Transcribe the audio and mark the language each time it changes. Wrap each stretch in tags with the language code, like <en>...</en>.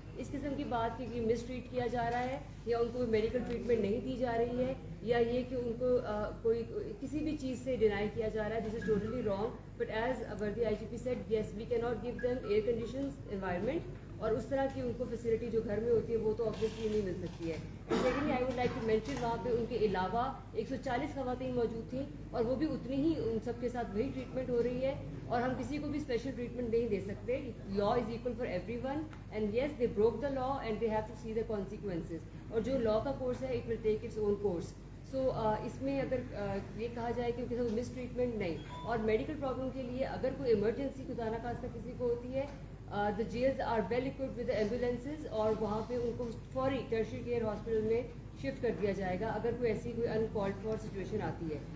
<ur>اس قسم کی بات کی مس ٹریٹ کیا جا رہا ہے, یا ان کو میڈیکل ٹریٹمنٹ نہیں دی جا رہی ہے, یا یہ کہ ان کو کوئی کسی بھی چیز سے ڈینائی کیا جا رہا ہے,</ur> <en>This is totally wrong. But as worthy I G P said, yes we کی not give them air conditions environment,</en> <ur>اور اس طرح کی ان کو فیسلٹی جو گھر میں ہوتی ہے وہ تو آبویسلی نہیں مل سکتی ہے.</ur> <en>and secondly I would like to mention</en> <ur>وہاں پہ ان کے علاوہ 140 خواتین موجود تھیں اور وہ بھی اتنی ہی ان سب کے ساتھ وہی ٹریٹمنٹ ہو رہی ہے اور ہم کسی کو بھی اسپیشل ٹریٹمنٹ نہیں دے سکتے.</ur> <en>Law is equal for everyone and yes they broke the law and they have to see the consequences.</en> <ur>اور جو لا کا کورس ہے</ur> <en>It will take its own course.</en> <ur>سو اس میں اگر یہ کہا جائے کہ مس ٹریٹمنٹ نہیں. اور میڈیکل پرابلم کے لیے اگر کوئی ایمرجنسی خدا نخواستہ کسی کو ہوتی ہے</ur> <en>the jails are well equipped with the ambulances</en> <ur>اور وہاں پہ ان کو فوری ٹرشری کیئر ہاسپٹل میں شفٹ کر دیا جائے گا اگر کوئی ایسی کوئی انکالڈ فار سچویشن آتی ہے.</ur>